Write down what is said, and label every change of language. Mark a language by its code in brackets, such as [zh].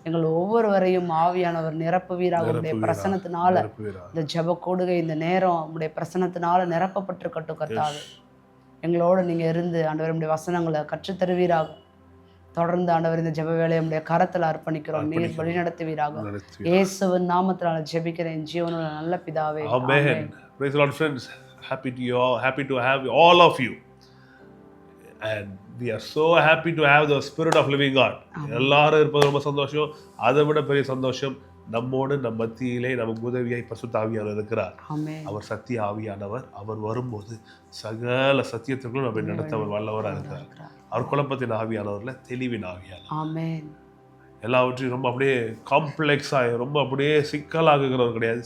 [ta] எங்கள் ஒவ்வொருவரையும் ஆவியானவர் நிரப்புவீராக. உங்களுடைய பிரசனத்தினால இந்த ஜெப கொடுகை இந்த நேரம் உங்களுடைய பிரசனத்தினால நிரப்பப்பட்டிருக்கட்டும். கர்த்தாவே, எங்களோட நீங்க இருந்து ஆண்டவர் உங்களுடைய வசனங்களை கற்றுத்தருவீராக. தொடர்ந்து ஆண்டவர் இந்த ஜெப வேலையை உடைய கரத்தில் அர்ப்பணிக்கிறோம். நீர் வழி நடத்துவீராக. இயேசுவின் நாமத்தினால ஜெபிக்கிறேன் ஜீவனுள்ள நல்ல பிதாவே. ஆமென். [en] Praise the Lord friends. Happy to have all of you. And we are so happy to have the spirit of living God. [ta] எல்லாரும் இருப்பது ரொம்ப சந்தோஷம். அதை விட பெரிய சந்தோஷம் நம்மோடு நம் மத்தியிலே நமக்கு உதவியாய் பரிசுத்த ஆவியானவர் இருக்கிறார். அவர் சத்திய ஆவியானவர். அவர் வரும்போது சகல சத்தியத்திற்குள்ளும் நம்மை நடத்த அவர் வல்லவராக இருக்கிறார். அவர் குழப்பத்தின் ஆவியானவர்ல தெளிவின் ஆவியானவர். எல்லாவற்றையும் ரொம்ப அப்படியே காம்ப்ளெக்ஸாக ரொம்ப அப்படியே சிக்கலாகுகிறவர் கிடையாது.